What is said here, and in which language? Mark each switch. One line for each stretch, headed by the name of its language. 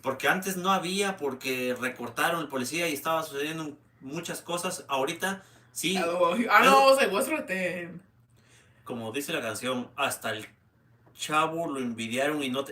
Spanish: Porque antes no había, porque recortaron el policía y estaba sucediendo muchas cosas. Ahorita sí.
English: I know, I was like, what's retén?
Spanish: Como dice la canción, hasta el chavo lo envidiaron y no te...